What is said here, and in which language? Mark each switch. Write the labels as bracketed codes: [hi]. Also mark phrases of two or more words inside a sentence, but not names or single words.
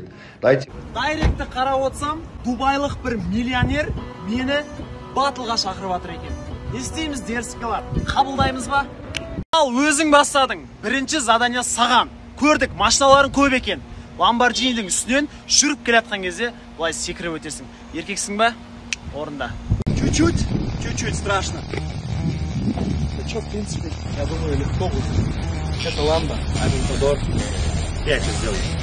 [ru] Дайте. [kk] Дайректті қарап отсам, дубайлық бір миллионер мені баттлға шақырып жатыр екен. Не істейміз дерсікалар? Қабылдаймыз ба? Ал өзің бастадың. Бірінші задания саған. Көрдік, машиналарын көп екен. Ламборджинидің үстінен жүріп келатқан кезде былай секіріп өтесің. Еркексің ба? Орында. [ru] Чуть-чуть страшно. Что, в принципе, я думаю, легко будет. Это ламба, а Винтодор. Я это сделаю.